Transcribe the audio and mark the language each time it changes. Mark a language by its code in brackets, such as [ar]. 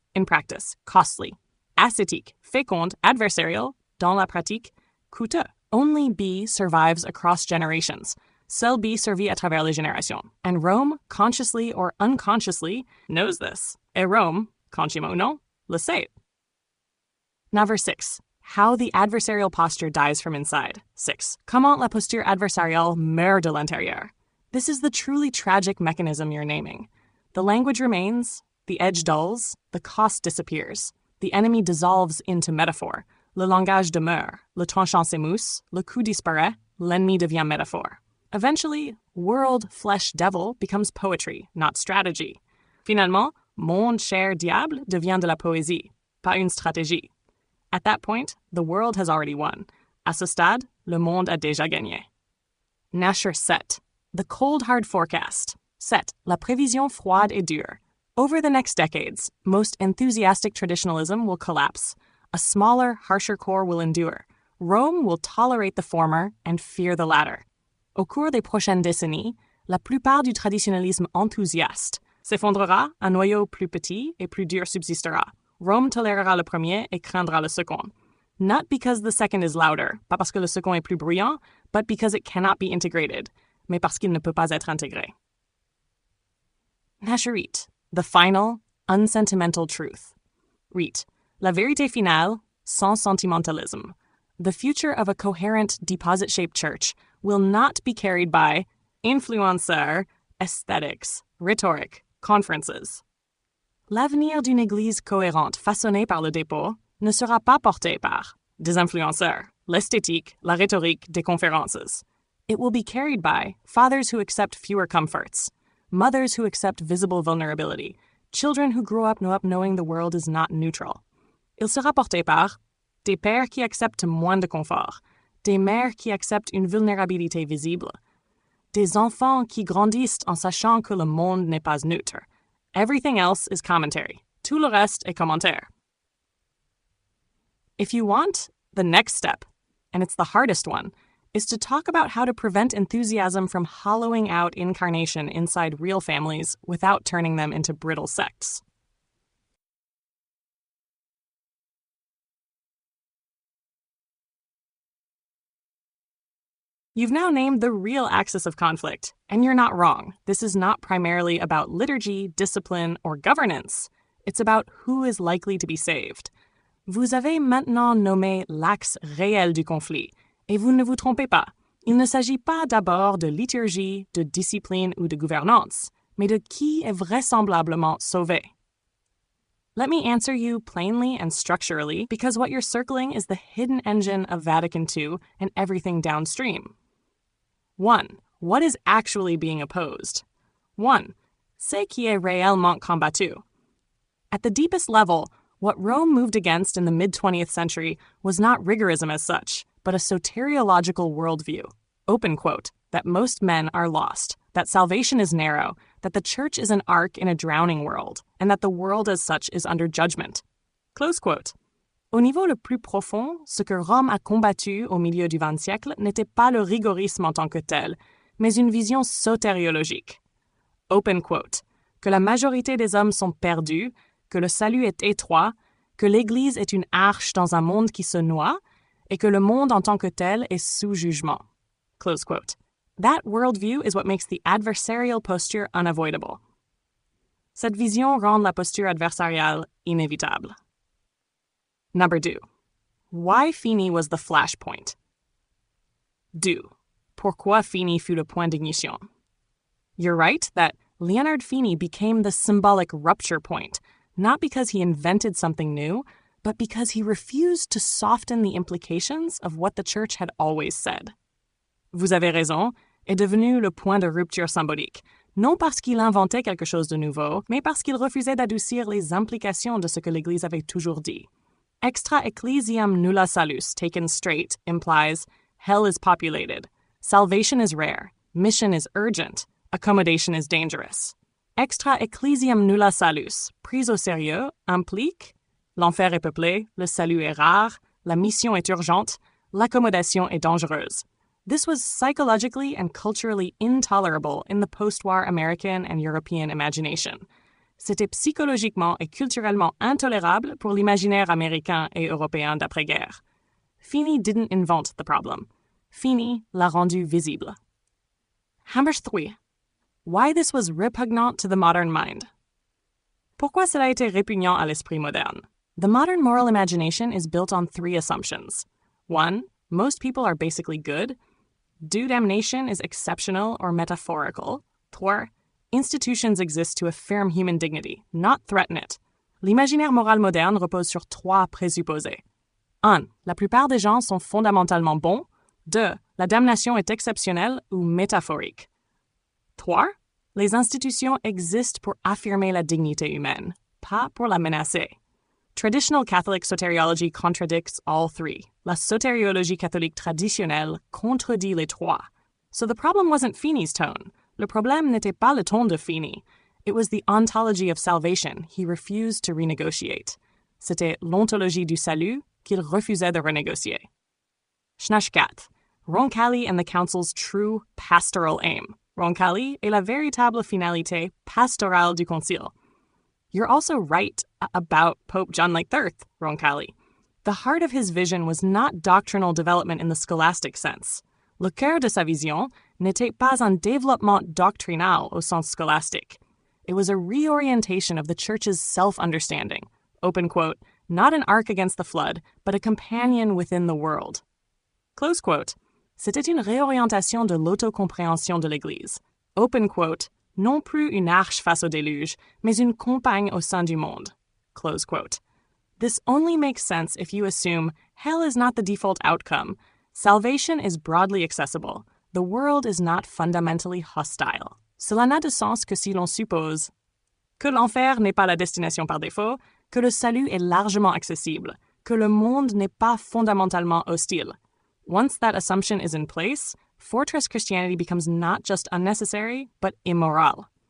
[en] In practice, costly. [fr] Ascétique, féconde, adversarial. Dans la pratique, coûteux. [en] Only B survives across generations. [fr] seul be servi à travers les générations. [en] And Rome, consciously or unconsciously, knows this. [fr] Et Rome, consciemment ou non, le sait. [en] Now verse 6. How the adversarial posture dies from inside. [fr] 6. Comment la posture adversariale meurt de l'intérieur. [en] This is the truly tragic mechanism you're naming. The language remains, the edge dulls, the cost disappears. The enemy dissolves into metaphor. [fr] Le langage demeure, le tranchant s'émousse, le coup disparaît, l'ennemi devient métaphore. [en] Eventually, world, flesh, devil becomes poetry, not strategy. [fr] Finalement, monde, chair, diable devient de la poésie, pas une stratégie. [en] At that point, the world has already won. [fr] À ce stade, le monde a déjà gagné. Nasher 7. [en] The cold hard forecast. [fr] 7. La prévision froide et dure. [en] Over the next decades, most enthusiastic traditionalism will collapse. A smaller, harsher core will endure. Rome will tolerate the former and fear the latter. [fr] Au cours des prochaines décennies, la plupart du traditionnalisme enthousiaste s'effondrera, un noyau plus petit et plus dur subsistera. Rome tolérera le premier et craindra le second. [en] Not because the second is louder, [fr] pas parce que le second est plus bruyant, [en] but because it cannot be integrated, [fr] mais parce qu'il ne peut pas être intégré. [en] Nasherit, the final, unsentimental truth. [fr] Reet, la vérité finale, sans sentimentalism. [en] The future of a coherent, deposit-shaped church will not be carried by influenceurs, aesthetics, rhetoric, conferences. [fr] L'avenir d'une église cohérente façonnée par le dépôt ne sera pas porté par des influenceurs, l'esthétique, la rhétorique des conférences. [en] It will be carried by fathers who accept fewer comforts, mothers who accept visible vulnerability, children who grow up knowing the world is not neutral. [fr] Il sera porté par des pères qui acceptent moins de confort, des mères qui acceptent une vulnérabilité visible, des enfants qui grandissent en sachant que le monde n'est pas neutre. [en] Everything else is commentary. [fr] Tout le reste est commentaire. [en] If you want, the next step, and it's the hardest one, is to talk about how to prevent enthusiasm from hollowing out incarnation inside real families without turning them into brittle sects. You've now named the real axis of conflict, and you're not wrong. This is not primarily about liturgy, discipline, or governance. It's about who is likely to be saved. [fr] Vous avez maintenant nommé l'axe réel du conflit, et vous ne vous trompez pas. Il ne s'agit pas d'abord de liturgie, de discipline ou de gouvernance, mais de qui est vraisemblablement sauvé. [en] Let me answer you plainly and structurally, because what you're circling is the hidden engine of Vatican II and everything downstream. 1. What is actually being opposed? 1. [fr] C'est qui est réellement combattu. [en] At the deepest level, what Rome moved against in the mid-20th century was not rigorism as such, but a soteriological worldview. Open quote, that most men are lost, that salvation is narrow, that the church is an ark in a drowning world, and that the world as such is under judgment. Close quote. [fr] Au niveau le plus profond, ce que Rome a combattu au milieu du XX siècle n'était pas le rigorisme en tant que tel, mais une vision sotériologique. [en] Open quote. [fr] Que la majorité des hommes sont perdus, que le salut est étroit, que l'Église est une arche dans un monde qui se noie, et que le monde en tant que tel est sous jugement. [en] Close quote. That worldview is what makes the adversarial posture unavoidable. [fr] Cette vision rend la posture adversariale inévitable. [en] Number 2. Why Fini was the flashpoint. 2. [fr] Pourquoi Fini fut le point d'ignition. [en] You're right that Leonard Fini became the symbolic rupture point, not because he invented something new, but because he refused to soften the implications of what the church had always said. [fr] Vous avez raison, est devenu le point de rupture symbolique, non parce qu'il inventait quelque chose de nouveau, mais parce qu'il refusait d'adoucir les implications de ce que l'Église avait toujours dit. [en] Extra ecclesiam nulla salus, taken straight, implies hell is populated, salvation is rare, mission is urgent, accommodation is dangerous. [fr] Extra ecclesiam nulla salus, prise au sérieux, implique l'enfer est peuplé, le salut est rare, la mission est urgente, l'accommodation est dangereuse. [en] This was psychologically and culturally intolerable in the post-war American and European imagination. [fr] C'était psychologiquement et culturellement intolérable pour l'imaginaire américain et européen d'après-guerre. [en] Fini didn't invent the problem. [fr] Fini l'a rendu visible. [en] Number 3. Why this was repugnant to the modern mind. [fr] Pourquoi cela a été répugnant à l'esprit moderne? [en] The modern moral imagination is built on 3 assumptions. 1. Most people are basically good. 2. Damnation is exceptional or metaphorical. 3. Institutions exist to affirm human dignity, not threaten it. [fr] L'imaginaire moral moderne repose sur 3 présupposés. 1. La plupart des gens sont fondamentalement bons. 2. La damnation est exceptionnelle ou métaphorique. 3. Les institutions existent pour affirmer la dignité humaine, pas pour la menacer. [en] Traditional Catholic soteriology contradicts all 3. [fr] La soteriologie catholique traditionnelle contredit les 3. [en] So the problem wasn't Feeney's tone. [fr] Le problème n'était pas le ton de Feeney. [en] It was the ontology of salvation he refused to renegotiate. [fr] C'était l'ontologie du salut qu'il refusait de renégocier. Schnash 4. [en] Roncalli and the Council's true pastoral aim. [fr] Roncalli est la véritable finalité pastorale du Concile. [en] You're also right about Pope John III, Roncalli. The heart of his vision was not doctrinal development in the scholastic sense. [fr] Le cœur de sa vision n'était pas un développement doctrinal au sens scolastique. [en] It was a reorientation of the Church's self-understanding. Open quote, not an ark against the flood, but a companion within the world. Close quote. [fr] C'était une réorientation de l'autocompréhension de l'Église. [en] Open quote, [fr] non plus une arche face au déluge, mais une compagne au sein du monde. [en] Close quote. This only makes sense if you assume hell is not the default outcome. Salvation is broadly accessible. The world is not fundamentally hostile. [fr] Cela n'a de sens que si l'on suppose que l'enfer n'est pas la destination par défaut, que le salut est largement accessible, que le monde n'est pas fondamentalement hostile. [en] Once that assumption is in place, fortress Christianity becomes not just unnecessary, but immoral.